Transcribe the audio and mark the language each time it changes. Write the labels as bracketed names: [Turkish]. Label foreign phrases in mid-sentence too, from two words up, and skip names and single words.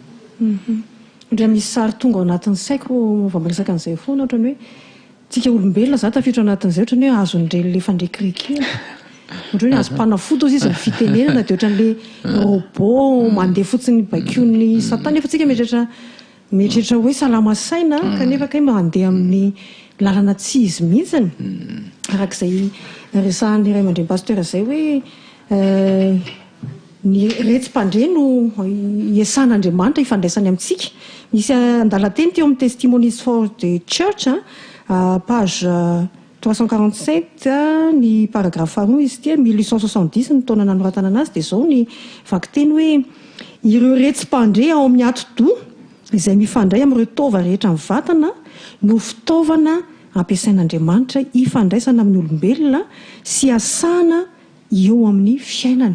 [Malagasy] Ndra misy sary tonga ao anatin'ny saiko mova miresaka an'izay foana ohatrany hoe tsika olombelona za tafiditra ao anatin'izay ohatrany hoe azon'ireny le fandrekirekena ohatrany hoe azo mpanafody ozy izy ny fitenenana dia ohatran'le robot mandeha fotsiny baikoon'ny satana efa tsika mieritreritra hoe salamasaina kanefa kay mandeha amin'ny lalana tsy izy mihitsiny arak'izay resahan'ny iray aman-dreny pasteur izay hoe ny retsim-pandre no iasan'Andriamanitra ifandraisany amintsika misy andalateny teo amin'ny Testimonies for the Church page 347 ny paragraphe faharoa izy tia 1870 ny taona nanoratana anazy dia izao ny vaky teny hoe ireo retsim-pandre ao amin'ny ati-doha izay mifandray amin'ireo tova rehetra amin'ny vatana no fitaovana ampiasain'Andriamanitra ifandraisana amin'ny olombelona sy asana eo amin'ny fiainana.